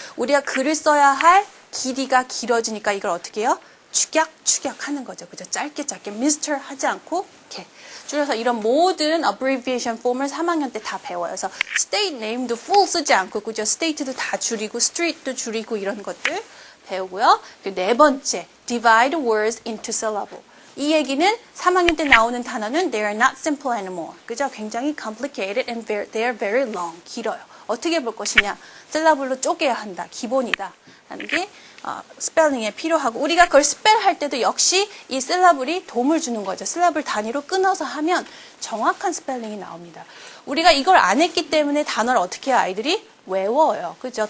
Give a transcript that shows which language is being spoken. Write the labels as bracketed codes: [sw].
[ko] 우리가 글을 써야 할 길이가 길어지니까 이걸 어떻게 해요? 축약하는 거죠. 그죠? 짧게 Mr. 하지 않고 이렇게 줄여서 이런 모든 abbreviation 폼을 3학년 때 다 배워요. 그래서 state name도 full 쓰지 않고, 그죠? state도 다 줄이고 street도 줄이고 이런 것들 배우고요. 그리고 네 번째, [en] divide words into syllable. [ko] 이 얘기는 3학년 때 나오는 단어는 [en] they are not simple anymore. [ko] 그죠? 굉장히 [en] complicated and they are very long. [ko] 길어요. 어떻게 볼 것이냐? syllable로 쪼개야 한다. 기본이다. 라는 게 스펠링에 필요하고, 우리가 그걸 스펠할 때도 역시 이 syllable이 도움을 주는 거죠. syllable 단위로 끊어서 하면 정확한 스펠링이 나옵니다. 우리가 이걸 안 했기 때문에 단어를 어떻게 해요? 아이들이 외워요. 그죠?